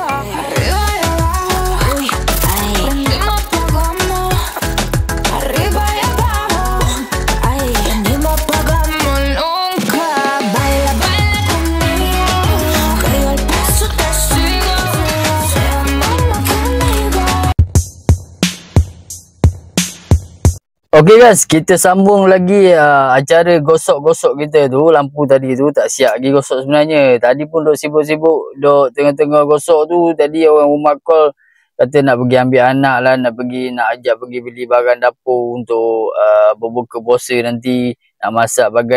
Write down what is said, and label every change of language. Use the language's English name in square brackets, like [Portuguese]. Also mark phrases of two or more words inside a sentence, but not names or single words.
[Spanish] Arriba y abajo, uy, ay. Prendimos, apagamos. Arriba y abajo, ay. Prendimos, apagamos nunca. Baila conmigo, que yo el paso te sigo. Seamos más que amigos. [English] Okey guys, [Malay] kita sambung lagi acara gosok-gosok kita tu. Lampu tadi tu tak siap lagi gosok sebenarnya. Tadi pun duk sibuk-sibuk, duk tengah-tengah gosok tu. Tadi orang rumah call, kata nak pergi ambil anak lah, nak ajak pergi beli barang dapur untuk berbuka puasa nanti, nak masak bagai.